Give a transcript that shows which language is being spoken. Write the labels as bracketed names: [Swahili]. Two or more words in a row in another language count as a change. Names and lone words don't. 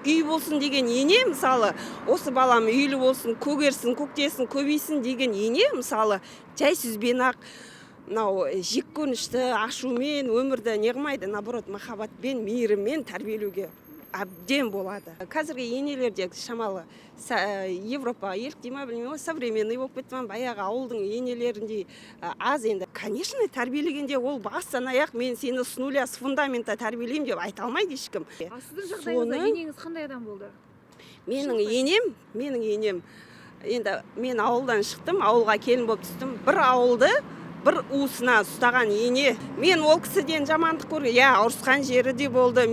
[Kazakh] Үй болсын деген ене, мысалы, осы балам үйлі болсын, көгерсін, көктесін, көбейсін деген ене, мысалы, жай сөзбен ақ мынау жеккөнішті ашумен өмірді неғылмайды, наоборот, махаббатпен, мейіріммен тәрбиелеуге әбден болады. Қазіргі енелерде шамалы Европа еліктей ма білмеймін ғой, современный болып кетті ма, баяғы ауылдың енелеріндей аз енді. Конечно, тәрбиелегенде ол бастан аяқ мен сені [Russian] с нуля, с фундамента [Kazakh] тәрбиелеймін деп айта алмайды ешкім. Сіздің жағдайыңызда енеңіз қандай адам болды? Менің енем, енді мен ауылдан шықтым, ауылға келін болып түстім. Бір ауылды бір уысына ұстаған ене. Мен ол кісіден жамандық көрген, ұрысқан жері де болды.